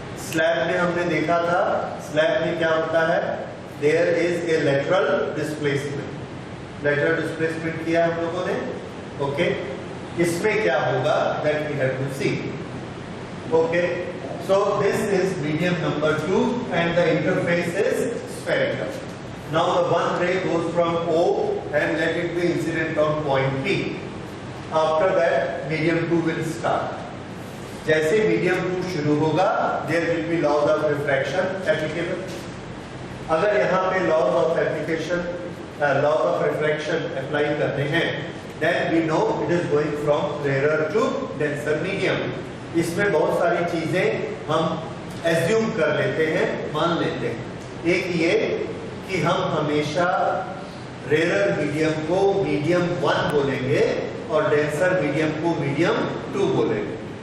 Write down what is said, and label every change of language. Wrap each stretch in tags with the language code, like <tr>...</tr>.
<hi>Slab में हमने देखा था, स्लैब में क्या होता है,</hi> <en>There is a lateral displacement.</en> <hi>Lateral displacement किया हम लोगों ने, ओके। इसमें क्या होगा</hi> <en>that we have to see,</en> <hi>okay.</hi> <en>So this is medium number 2 and the interface is spherical. Now the one ray goes from O and let it be incident on point P. After that medium 2 will start.</en> <hi>जैसे medium 2 शुरू होगा</hi> <en>there will be laws of refraction applicable.</en> <hi>अगर यहाँ पे</hi> <en>laws of application, laws of refraction apply करते हैं, then we know it is going from rarer to denser medium.</en> <hi>इसमें बहुत सारी चीजें हम एज्यूम कर लेते हैं, मान लेते हैं। एक ये कि हम हमेशा रेयर मीडियम को मीडियम 1 बोलेंगे और डेंसर मीडियम को मीडियम 2 बोलेंगे।</hi>